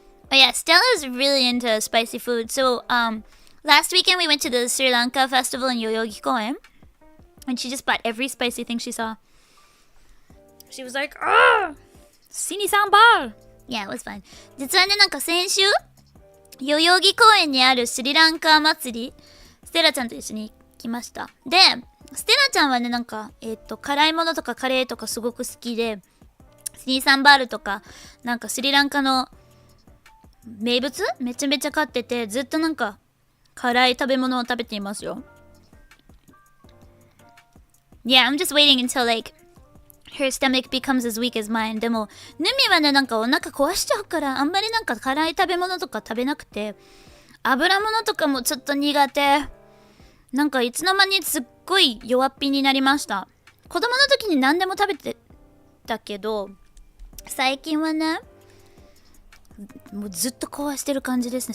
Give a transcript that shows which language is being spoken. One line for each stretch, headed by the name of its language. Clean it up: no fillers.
English: Oh yeah, Stella's really into spicy food. So last weekend we went to the Sri Lanka festival in Yoyogi Koen. And she just bought every spicy thing she saw. She was like, "Ah, Sini sambar." Yeah, it was fun.
Japanese: 実はね、なんか先週、代々木公園にあるスリランカ祭り、ステラちゃんと一緒に来ました。で、ステラちゃんはね、なんか、辛いものとかカレーとかすごく好きで、スニーサンバールとか、なんかスリランカの名物めちゃめちゃ飼ってて、ずっとなんか、辛い食べ物を食べていますよ。
English: Yeah, I'm just waiting until like her stomach becomes as weak as mine.
Japanese: でも、ヌミはね、なんかお腹壊しちゃうから、あんまりなんか辛い食べ物とか食べなくて、油物とかもちょっと苦手。なんかいつの間にすっごい弱っぴになりました。子供の時に何でも食べてたけど、最近はね、もうずっと壊してる感じですね。